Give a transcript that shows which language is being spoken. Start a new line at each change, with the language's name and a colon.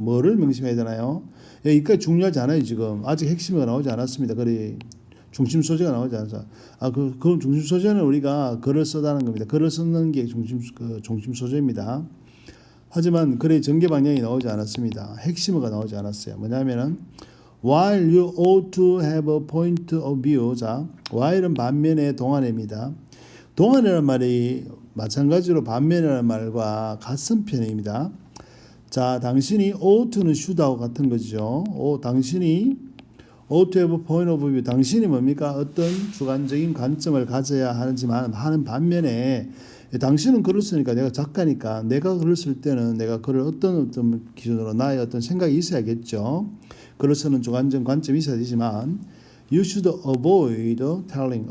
Korean: 뭐를 명심해야 되나요? 여기까지 중요하지 않아요. 지금 아직 핵심이 나오지 않았습니다. 그래 중심 소재가 나오지 않아서 그 중심 소재는 우리가 글을 쓰다는 겁니다. 글을 쓰는 게 중심 소재입니다. 하지만 글의 전개 방향이 나오지 않았습니다. 핵심어가 나오지 않았어요. 뭐냐면은
English: while you ought to have a point of view
Korean: 자 while은 반면에 동안입니다. 동안이라는 말이 마찬가지로 반면이라는 말과 같은 편입니다. 자, 당신이 ought-는 should하고 같은 거죠. 당신이
English: ought to have a point of view.
Korean: 당신이 뭡니까? 어떤 주관적인 관점을 가져야 하는 반면에 당신은 글을 쓰니까 내가 작가니까 내가 글을 쓸 때는 내가 글을 어떤 기준으로 나의 어떤 생각이 있어야겠죠. 글을 쓰는 주관적 관점이 있어야 되지만
English: you should avoid telling.